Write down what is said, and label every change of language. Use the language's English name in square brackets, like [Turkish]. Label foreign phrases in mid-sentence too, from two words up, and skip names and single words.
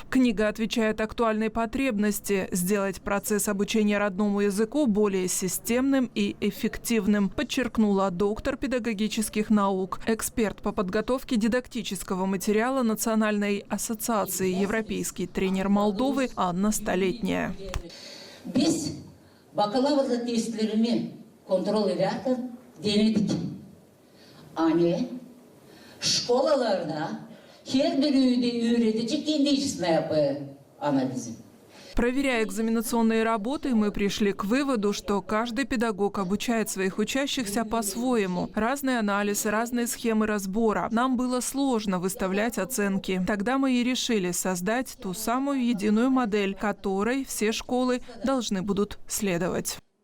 [Russian] Книга отвечает актуальным потребности сделать процесс обучения родному языку более системным и эффективным, подчеркнула доктор педагогических наук, эксперт по подготовке дидактического материала Национальной ассоциации «Европейский тренер Молдовы» Анна Столетняя. [Gagauz] Biz bakalavra testlerimi kontrol ederken denedik. Hani şkolalarda her bir öğretici kendi işine yapıyor. [Russian] Проверяя экзаменационные работы, мы пришли к выводу, что каждый педагог обучает своих учащихся по-своему. Разный анализ, разные схемы разбора. Нам было сложно выставлять оценки. Тогда мы и решили создать ту самую единую модель, которой все школы должны будут следовать.